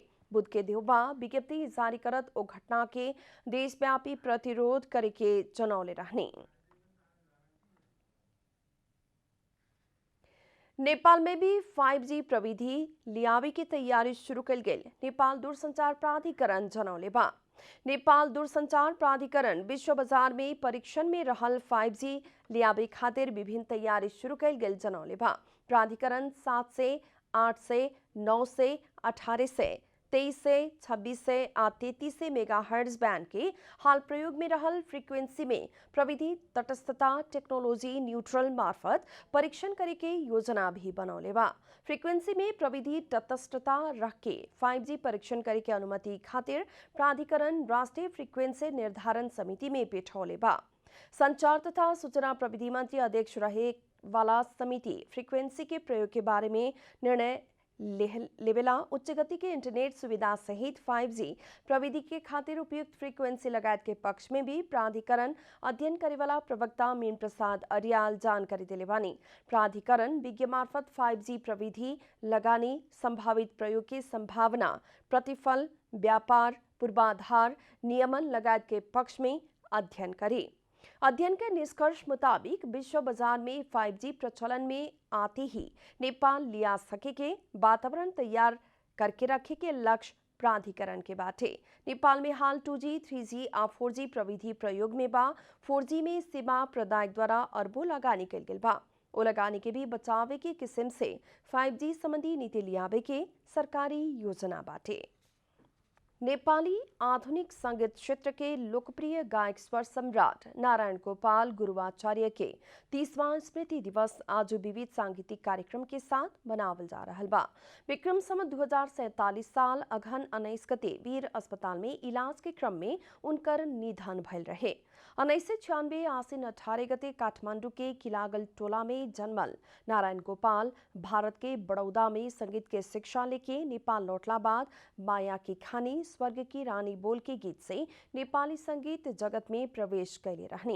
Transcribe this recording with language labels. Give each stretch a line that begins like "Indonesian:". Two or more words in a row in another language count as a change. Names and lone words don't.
Bhojpuri: बुध के देउबा विज्ञप्ति जारी करत ओ घटना के देशव्यापी प्रतिरोध करे के जनौले रहने। नेपाल में भी 5G प्रविधि लियावे की तैयारी शुरू कल गेल नेपाल दूरसंचार प्राधिकरण जनौले बा। नेपाल दूरसंचार प्राधिकरण विश्व बाजार में परीक्षण में रहल 5G लियाबे खातिर विभिन्न तैयारी शुरू कैल गेल जनौले बा। प्राधिकरण 700, 800, 900, 1800, 2300, 2600 आ 3300 मेगाहर्ट्ज बैंड के हाल प्रयोग में रहल फ्रीक्वेंसी में प्रविधि तटस्थता
English: technology neutral
Bhojpuri: मार्फत परीक्षण करे के योजना भी बनौले बा। फ्रीक्वेंसी में प्रविधि तटस्थता रख के 5G परीक्षण करे के अनुमति खातिर प्राधिकरण राष्ट्रीय फ्रीक्वेंसी निर्धारण समिति में बैठौले बा। संचार तथा सूचना प्रविधि मंत्री अध्यक्ष रहे वाला समिति फ्रीक्वेंसी के प्रयोग के बारे में निर्णय लेवेला। उच्च गति के इंटरनेट सुविधा सहित 5G प्रविधि के खातिर उपयुक्त फ्रीक्वेंसी लगायत के पक्ष में भी प्राधिकरण अध्ययन करे वाला प्रवक्ता मीन प्रसाद अरियाल जानकारी दिले बानी। प्राधिकरण विज्ञ मार्फत 5G प्रविधि लगाने संभावित प्रयोग की संभावना, प्रतिफल, व्यापार, पूर्वाधार, नियमन लगायत के पक्ष में अध्ययन करे। अध्ययन के निष्कर्ष मुताबिक विश्व बाजार में 5G प्रचलन में आते ही नेपाल लिया सके के वातावरण तैयार करके रखे के लक्ष्य प्राधिकरण के बाटे। नेपाल में हाल 2G, 3G और 4G प्रविधि प्रयोग में बा। 4G में सेवा प्रदायक द्वारा अरबों लगानी कल गेल बा। ओ लगानी के भी बचावे के किस्म से 5G संबंधी नीति लियावे के सरकारी योजना बाटे। नेपाली आधुनिक संगीत क्षेत्र के लोकप्रिय गायक स्वर सम्राट नारायण गोपाल गुरुआचार्य के 30वां स्मृति दिवस आज विविध सांगीतिक कार्यक्रम के साथ मनावल जा रहा बा। विक्रम संवत 2047 साल अघन 19 गते वीर अस्पताल में इलाज के क्रम में उनकर निधन भयल रहे। 1996 आसिन 18 गते काठमांडू के किलागल टोला में जन्मल नारायण गोपाल भारत के बड़ौदा में संगीत के शिक्षा लेके नेपाल लौटला बाद माया की खानी, स्वर्ग की रानी बोल के गीत से नेपाली संगीत जगत में प्रवेश कैले रहने।